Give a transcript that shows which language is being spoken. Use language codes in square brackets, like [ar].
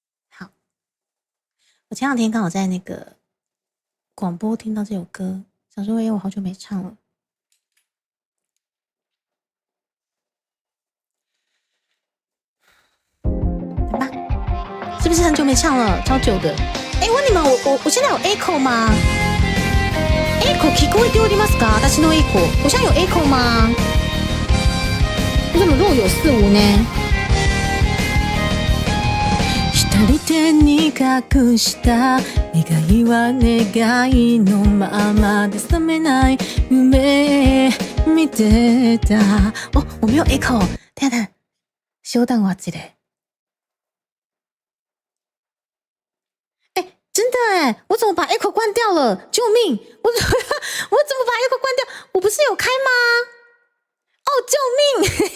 [zh] 好。我前两天刚好在那个广播听到这首歌，想说我好久没唱了。来吧，是不是很久没唱了？超久的。问你们，我现在有 echo 吗 ？echo [ja] 聞こえておりますか？私の [zh] echo， 我现在有 echo 吗？为什么若有似无呢？ [ja] 左手に隠した願いは願いのままで覚めない夢見てた。 [zh] 哦，我没有 echo， 等等，稍等我一下。真的哎，我怎么把 echo 关掉了？救命！我怎么把 echo 关掉？我不是有开吗？哦，救命！